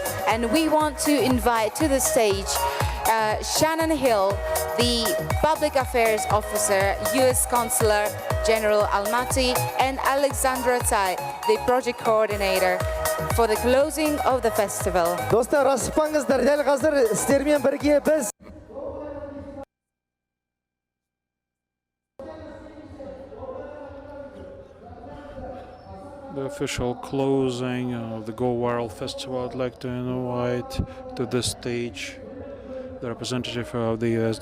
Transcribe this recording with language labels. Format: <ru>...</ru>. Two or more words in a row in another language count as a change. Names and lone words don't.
<en>And we want to invite to the stage Shannon Hill, the Public Affairs Officer, U.S. Consular General Almaty, and Alexandra Tsai, the Project Coordinator, for the closing of the festival.</en> <kk>Dostlar, асықпаңыздар, дәл қазір сіздермен бірге біз</kk> <en>The official closing of the Go Viral Festival. I'd like to invite to the stage the representative of the U.S.</en>